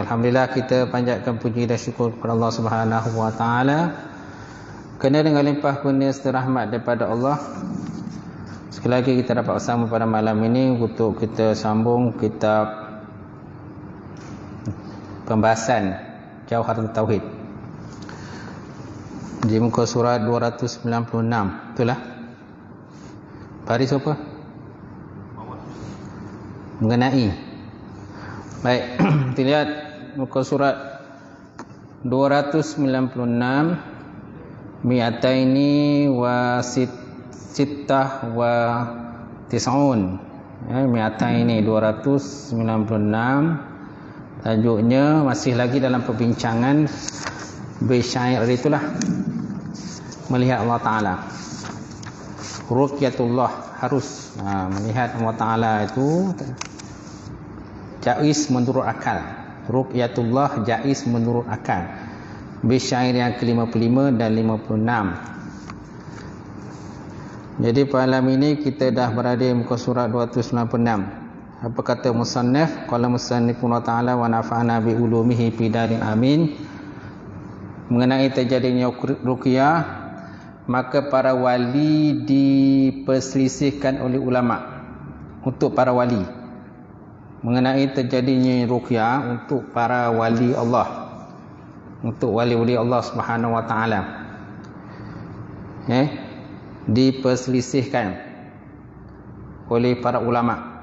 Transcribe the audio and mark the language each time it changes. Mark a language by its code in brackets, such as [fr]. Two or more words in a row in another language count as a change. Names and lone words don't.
[ms] Alhamdulillah, kita panjatkan puji dan syukur kepada [ar] الله سبحانه وتعالى [ms] kerana dengan limpah kurnia serta rahmat daripada Allah, sekali lagi kita dapat bersama pada malam ini untuk kita sambung kitab pembahasan Jawharatul Tauhid di muka surat 296. Betul lah? Baris apa? Mengenai. Baik, kita lihat muka surat 296, [ar] مائتين وستة وتسعون، مائتين [ms] ini 296. Tajuknya masih lagi dalam perbincangan besyair itulah, melihat [ar] الله تعالى. [ms] Ruqyatullah, harus melihat [ar] الله تعالى [ms] itu jaiz menurut akal. Ruqyatullah jaiz menurut akal. Besyair yang ke-55 dan 56. Jadi malam ini kita dah berada di muka surat 296. Apa kata musannaf? [ar] قال مصنف الله تعالى ونفعنا بعلومه في دارين آمين. [ms] Mengenai terjadinya ruqyah, maka para wali diperselisihkan oleh ulama untuk para wali. Mengenai terjadinya ruqyah untuk para wali Allah, untuk wali-wali Allah [ar] سبحانه وتعالى, [ms] diperselisihkan oleh para ulama.